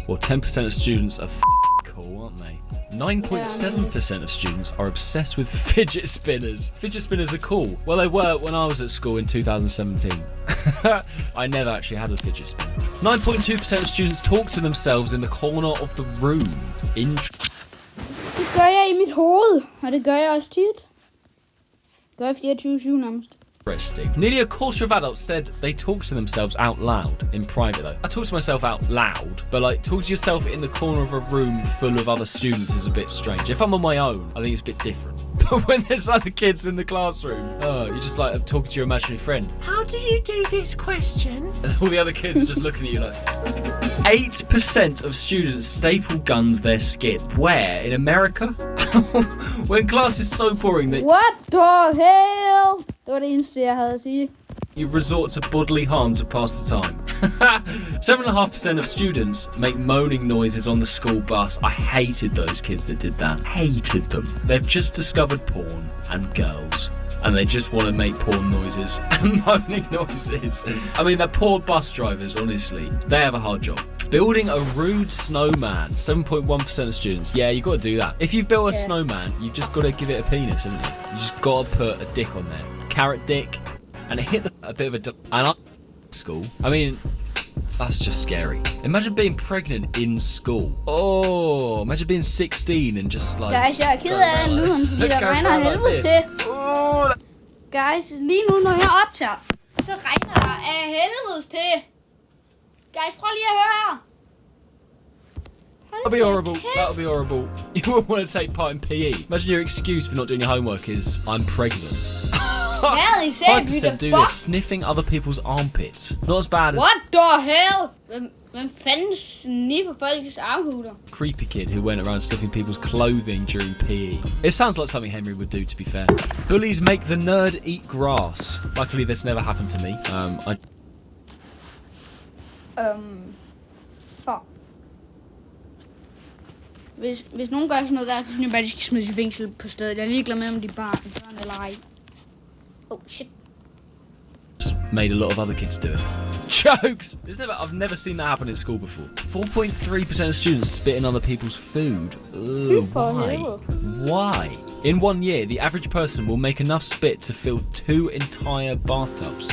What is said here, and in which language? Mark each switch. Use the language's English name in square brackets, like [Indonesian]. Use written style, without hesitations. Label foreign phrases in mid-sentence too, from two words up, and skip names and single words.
[English] Or 10% of students are cool, aren't they? 9.7% of students are obsessed with fidget spinners. Fidget spinners are cool. Well, they were when I was at school in 2017. I never actually had a fidget spinner. 9.2% of students talk to themselves in the corner of the room. [Danish] Det gør jeg i mit hoved, og det gør jeg også tit. Det gør jeg 24/7 nærmest. [English] Interesting. Nearly a quarter of adults said they talk to themselves out loud in private though. I talk to myself out loud, but like talk to yourself in the corner of a room full of other students is a bit strange. If I'm on my own, I think it's a bit different. But when there's other kids in the classroom, you're just like talking to your imaginary friend. How do you do this question? And all the other kids are just looking at you like... 8% of students staple guns their skin. Where? In America? When class is so boring that... What the hell? [Danish] Det var det eneste, jeg havde at sige. [English] You resort to bodily harm to pass the time. 7.5% of students make moaning noises on the school bus. I hated those kids that did that. Hated them. They've just discovered porn and girls. And they just want to make porn noises and moaning noises. I mean, they're poor bus drivers, honestly. They have a hard job. Building a rude snowman. 7.1% of students. Yeah, you got to do that. If you've built a snowman, you've just got to give it a penis, haven't you? You just got to put a dick on there. Carrot dick. And it hit a bit of a... And school. I mean... That's just scary. Imagine being pregnant in school. Oh, imagine being 16 and just like... Guys, [Danish] jeg er ked af lyden, fordi der regner af helvedes til. Guys, lige nu når jeg optager, så regner der af helvedes til. Guys, prøv lige at høre her. [English] That'll be horrible. That'll be horrible. You wouldn't want to take part in PE. Imagine your excuse for not doing your homework is, I'm pregnant. 5% do this, sniffing other people's armpits. Not as bad as... What the hell? [Danish] Hvem fanden sniffer folks armhuler? [English] Creepy kid who went around sniffing people's clothing during PE. It sounds like something Henry would do, to be fair. Bullies make the nerd eat grass. Luckily, this never happened to me. Fuck. [Danish] Hvis nogen gør sådan noget der, så synes jeg bare, de skal smides i fængsel på stedet. Jeg er ligeglad med, om de børn eller ej. [English] Oh shit. Made a lot of other kids do it. Jokes! I've never seen that happen in school before. 4.3% of students spit in other people's food. Ugh, why? Why? In 1 year, the average person will make enough spit to fill 2 entire bathtubs.